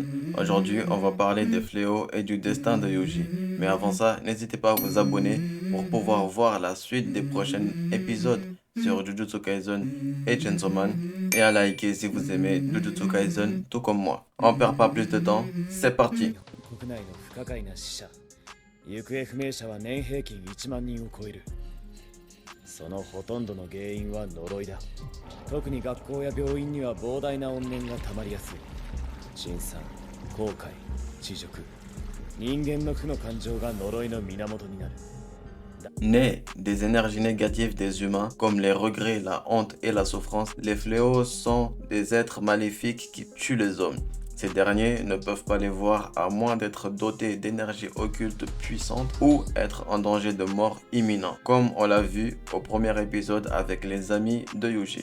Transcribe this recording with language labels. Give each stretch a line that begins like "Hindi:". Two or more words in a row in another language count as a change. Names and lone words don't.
French: Aujourd'hui, on va parler des fléaux et du destin de Yuji. Mais avant ça, n'hésitez pas à vous abonner pour pouvoir voir la suite des prochains épisodes sur Jujutsu Kaisen et Chainsaw Man et à liker si vous aimez Jujutsu Kaisen tout comme moi. On perd pas plus de temps, c'est parti.
Japanese: 国内の不可解な死者行方不明者は年平均1万人を超える。そのほとんどの原因は呪いだ。特に学校や病院には膨大な怨念が溜まりやすい。辛酸、後悔、恥辱、人間の負の感情が呪いの源になる。
French: Nés des énergies négatives des humains, comme les regrets, la honte et la souffrance, les fléaux sont des êtres maléfiques qui tuent les hommes. Ces derniers ne peuvent pas les voir à moins d'être dotés d'énergie occulte puissante ou être en danger de mort imminent, comme on l'a vu au premier épisode avec les amis de Yuji.